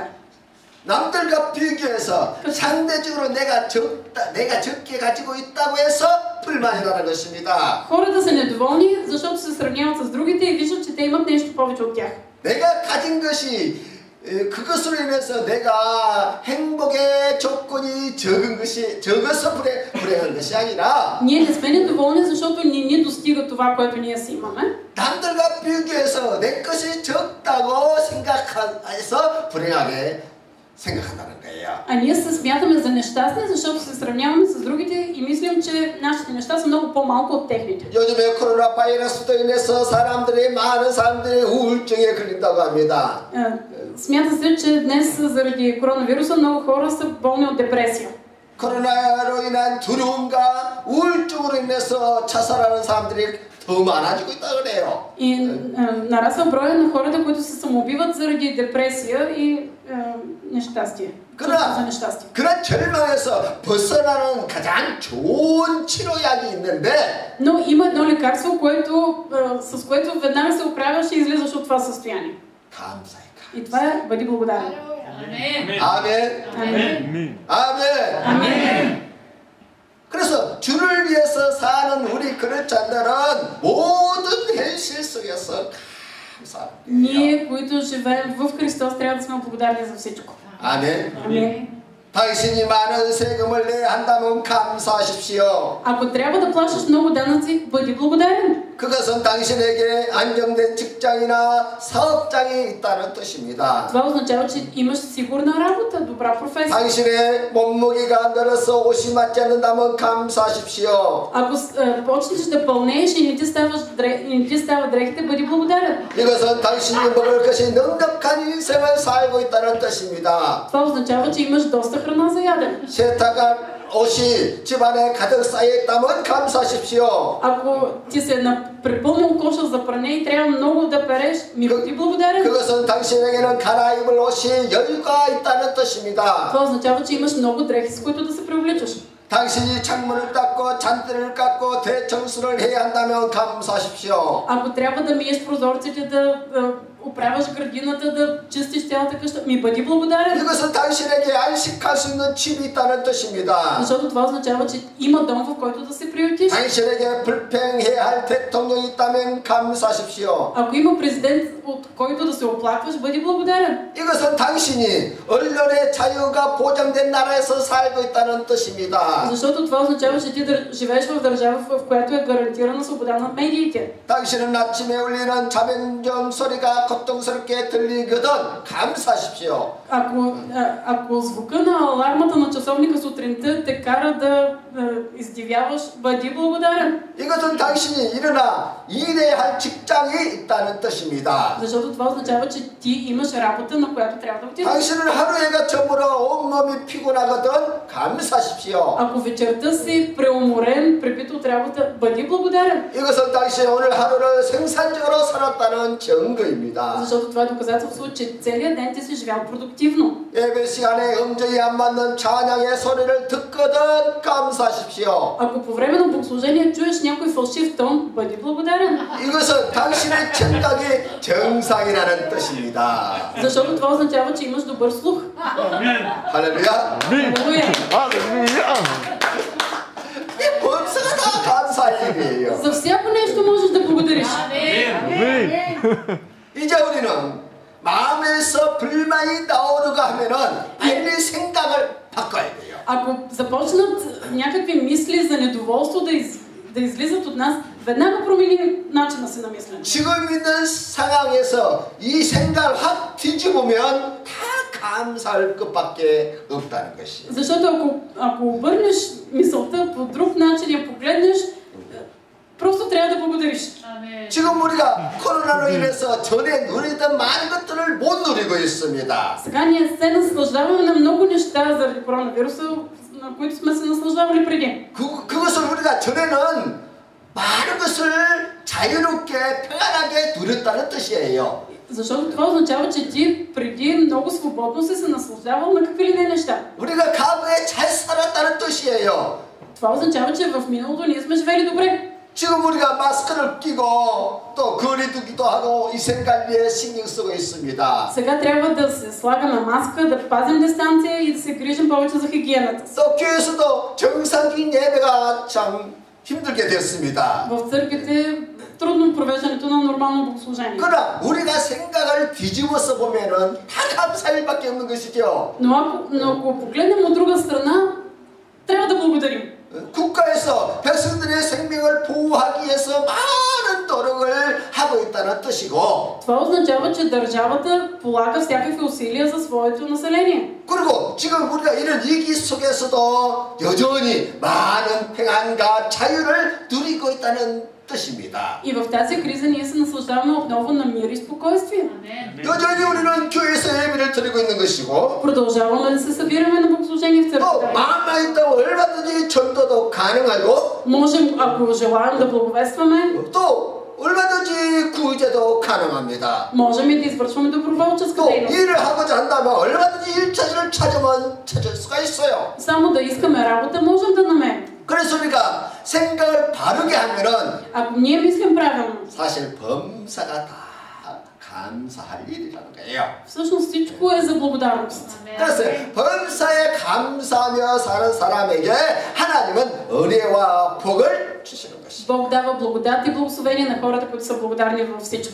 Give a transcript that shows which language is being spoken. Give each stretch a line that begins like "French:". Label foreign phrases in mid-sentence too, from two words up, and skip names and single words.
Korean: 남들과 비교해서 상대적으로 내가 적게 가지고 있다고 해서 불만이라는 것입니다.
Bulgarian: Хората са недоволни, защото се сравняват с другите и виждат, че те имат нещо повече от тях.
Korean: 내가 가진 것이 그것으로 인해서 내가 행복의 조건이 적어서 불행한 것이 아니라
Bulgarian: Ние не сме недоволни, защото не достига това, което ние си имаме.
Korean: 남들과 비교해서 내 것이 적다고 생각해서 불행하게 생각한다는 거예요.
Bulgarian: А ние се смятаме за нещастни, защото се сравняваме с другите и мислим, че нашите неща са много по-малко от техните.
Korean: 요즘에 코로나 바이러스로 인해서 많은 사람들이 우울증에 걸린다고 합니다.
Bulgarian: Смята се, че днес заради коронавируса много хора са болни от депресия.
Korean: 코로나로 인한 두려움과 우울증으로 인해서 자살하는 사람들이 더 많아지고 있다 그래요.
Bulgarian: И нарасва броя на хората, които се самоубиват заради депресия и нещастие.
Korean: 그러나 그런 절망에서 벗어나는 가장 좋은 치료약이 있는데
Bulgarian: Но има едно лекарство, с което веднага се оправяш и излизаш от това състояние.
Korean: 감사해.
Bulgarian: И това е бъди благодарен.
Korean: 아멘. 아멘. 아멘. 아멘. 그래서 주를 위해서 사는 우리 그리스도인들은 모든 현실 속에서 감사해요.
Bulgarian: Ние, които живеем в Христос, трябва да сме благодарни за всичко.
Korean: 아멘.
Bulgarian: Амин.
Korean: 당신이 많은 세금을 내야 한다면 감사하십시오.
Bulgarian: Ако трябва да плащаш много данъци, бъди благодарен.
Korean: 그것은 당신에게 안정된 직장이나 사업장이 있다는 뜻입니다.
Bulgarian: Това означава, че имаш сигурна работа, добра професия.
Korean: 당신의 몸무게가 늘어서 옷이 맞지 않는다면 감사하십시오.
Bulgarian: Ако почнеш да пълнееш и не ти става дрехите, бъди благодарен.
Korean: 이것은 당신이 먹을 것이 넉넉한 인생을 살고 있다는 뜻입니다.
Bulgarian: Това означава, че имаш доста храна за ядене.
Korean: 세탁한 옷이 집안에 가득 쌓여 있다면 감사하십시오.
Bulgarian: Ако ти се препълнил коша за пране и трябва много да переш, бъди благодарен.
Korean: 그것은 당신에게는 갈아입을 옷이 여유가 있다는 뜻입니다.
Bulgarian: Това означава, че имаш много дрехи, с които да се преобличаш.
Korean: 당신이 창문을 닦고 잔디를 깎고 대청소를 해야 한다면 감사하십시오.
Bulgarian: Ако трябва да миеш прозорците, да оправяш градината, да чистиш цялата къща, бъди благодарен.
Korean: 이것은 당신에게 안식할 수 있는 집이 있다는 뜻입니다.
Bulgarian: Защото това означава, че има дом, в който да се приютиш.
Korean: 당신에게 불평해야 할 대통령이 있다면 감사하십시오.
Bulgarian: Ако има президент, от който да се оплакваш, бъди благодарен.
Korean: 이것은 당신이 언론의 자유가 보장된 나라에서 살고 있다는 뜻입니다.
Bulgarian: Защото това означава, че ти живееш в държава, в която е гарантирана свобода на медиите.
Korean: 당신은 아침에 울리는 자명종 소리가 고통스럽게 들리거든 감사하십시오.
Bulgarian: Ако звука на алармата на часовника сутринта те кара да издивяваш, бъди благодарен.
Korean: 이것은 당신이 일어나 일해야 할 직장이 있다는 뜻입니다.
Bulgarian: Защото това означава, че ти имаш работа, на която трябва да отидеш.
Korean: 당신은 하루에가 저물어 온몸이 피곤하거든 감사하십시오.
Bulgarian: Ако вечерта си преуморен, препит от работа, бъди благодарен.
Korean: 이것은 당신이 오늘 하루를 생산적으로 살았다는 증거입니다.
Bulgarian: Защото това е доказателство, че целият ден ти си живял продуктивно.
Korean: 예배 시간에 음정이 안 맞는 찬양의 소리를 듣거든 감사하십시오.
Bulgarian: Ако по време на богослужение чуеш някой фалшив тон, бъди благодарен.
Korean: 이것은 당신의 청각이 정상이라는 뜻입니다.
Bulgarian: Защото това означава, че имаш добър слух.
Korean: 할렐루야.
Bulgarian: Халелуя.
Korean: 범사가 다 감사할 일이에요.
Bulgarian: За всяко нещо можеш да благодариш.
Korean: 이제 우리는 마음에서 불만이 나오려고 하면은 빨리 생각을 바꿔야 돼요.
Bulgarian: Ако започнат някакви мисли за недоволство да излизат от нас, веднага промени начина си на мислене.
Korean: 지금 있는 상황에서 이 생각을 확 뒤집으면 다 감사할 것밖에 없다는 것이에요.
Bulgarian: Защото ако обърнеш мисълта по друг начин, я погледнеш, просто трябва да благодариш.
Korean: 지금 우리가 코로나로 인해서 전에 누리던 많은 것들을 못 누리고 있습니다.
Bulgarian: Сега ние се наслаждаваме на много неща заради коронавируса, на които сме се наслаждавали преди.
Korean: 그것을 우리가 전에는 많은 것을 자유롭게 평안하게 누렸다는 뜻이에요.
Bulgarian: Защото това означава, че ти преди много свободно си се наслаждавал на какви ли не неща.
Korean: 우리가 과거에 잘 살았다는 뜻이에요.
Bulgarian: Това означава, че в миналото ние сме живели добре.
Korean: 지금 우리가 마스크를 끼고 또 거리두기도 하고 위생관리에 신경 쓰고 있습니다.
Bulgarian: Сега трябва да се слагаме маска, да пазим дистанция и да се грижим повече за хигиената.
Korean: 또 교회에서도 정상적인 예배가 참 힘들게 됐습니다.
Bulgarian: В църквите трудно провеждането на нормално богослужение.
Korean: 그러나 우리가 생각을 뒤집어서 보면은 다 감사일밖에 없는 것이죠.
Bulgarian: Но ако погледнем от друга страна, трябва да благодарим.
Korean: 국가에서 백성들의 생명을 보호하기 위해서 많은 노력을 하고 있다는 뜻이고,
Bulgarian: Това означава, че държавата полага всякакви усилия за своето население.
Korean: 그리고 지금 우리가 이런 위기 속에서도 여전히 많은 평안과 자유를 누리고 있다는 뜻입니다.
Bulgarian: И в тази криза ние се наслаждаваме отново на мир и спокойствие.
Korean: 여전히 우리는 교회에서 예배를 드리고 있는 것이고,
Bulgarian: Продължаваме да се събираме на богослужение в
Korean: 또
Bulgarian: църквата.
Korean: 마음만 있다고 얼마든지 전도도 가능하고,
Bulgarian: Можем, ако желаем да благовестваме,
Korean: 또 얼마든지 구제도 가능합니다.
Bulgarian: можем и да извършваме доброволческа
Korean: 또
Bulgarian: дейност.
Korean: 일을 하고자 한다면 얼마든지 일처지를 찾으면 찾을 수가 있어요.
Bulgarian: Само да искаме работа, можем да намерим.
Korean: 그래서 우리가 생각을 바르게 하면은
Bulgarian: Ако ние мислим правилно,
Korean: 사실 범사가 다 감사할 일이라는 거예요.
Bulgarian: всъщност всичко е за благодарност.
Korean: 그래서 범사에 감사하며 사는 사람에게 하나님은 은혜와 복을 주시는 것이죠.
Bulgarian: Бог дава благодат и благословение на хората, които са благодарни във всичко.